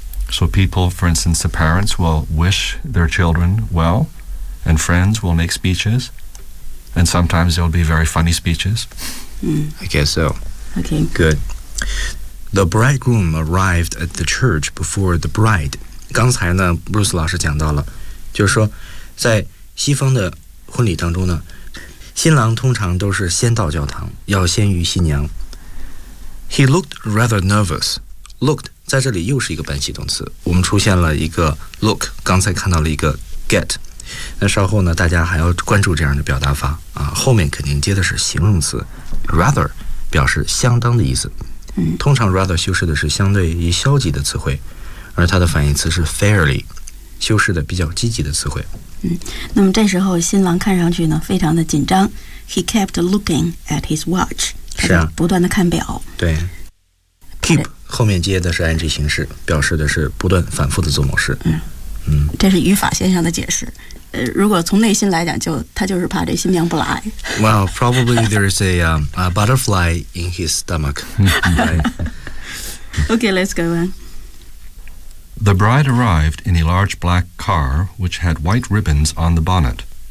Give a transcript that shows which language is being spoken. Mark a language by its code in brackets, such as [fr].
[en] So people, for instance, the parents will wish their children well, and friends will make speeches. And sometimes there'll be very funny speeches. I guess so. Okay. Good. The bridegroom arrived at the church before the bride. [zh] 刚才呢 ,Bruce 老师讲到了，就是说在西方的婚礼当中呢，新郎通常都是先到教堂，要先于新娘。 [en] He looked rather nervous. [zh] Looked 在这里又是一个半系动词，我们出现了一个 look， 刚才看到了一个 get。那稍后呢大家还要关注这样的表达法啊，后面肯定接的是形容词 rather， 表示相当的意思。通常 rather 修饰的是相对于消极的词汇，而它的反义词是 fairly， 修饰的比较积极的词汇。那么这时候新郎看上去呢非常的紧张， [en] He kept looking at his watch， [zh] 是啊，不断的看表。对，keep 后面接的是 ing 形式，表示的是不断反复的做某事。嗯，这是语法现象的解释。如果从内心来讲，就他就是怕这新娘不来。 [en] Well, probably there is a butterfly in his stomach. Right? Okay, let's go on. The bride arrived in a large black car which had white ribbons on the bonnet.